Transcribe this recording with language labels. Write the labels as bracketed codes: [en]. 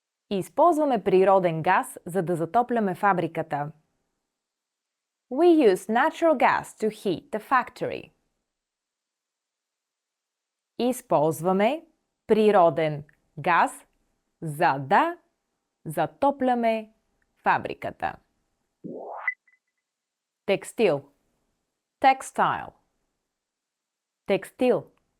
[bg] Използваме природен газ, за да затопляме фабриката. [en] We use natural gas to heat the factory. [bg] Използваме природен газ, за да затопляме фабриката. Текстил. [en] Textile. [bg] Текстил.